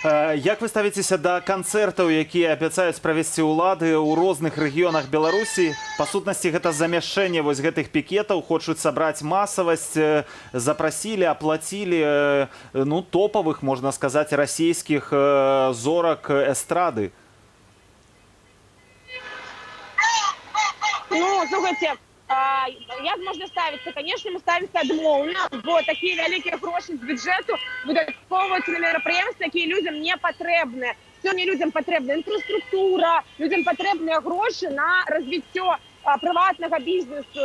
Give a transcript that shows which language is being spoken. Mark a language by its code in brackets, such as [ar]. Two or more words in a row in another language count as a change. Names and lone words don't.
[be] Як вы ставіцеся да канцэртаў, якія абяцаюць правесці ўлады ў розных рэгіёнах Беларусі? Па сутнасці, гэта замяшчэнне вось гэтых пікетаў, хочуць сабраць масавасць, запрасілі, аплацілі ну, топавых, можна сказаць, расійскіх зорак эстрады. [uk] Ну, слухайте, як можна ставитися? Звісно, ми ставимося адмовно, бо такі великі гроші з бюджету видатковуються на мероприємства, які людям не потрібні. Сьогодні людям потрібна інфраструктура, людям потрібні гроші на розвиття приватного бізнесу.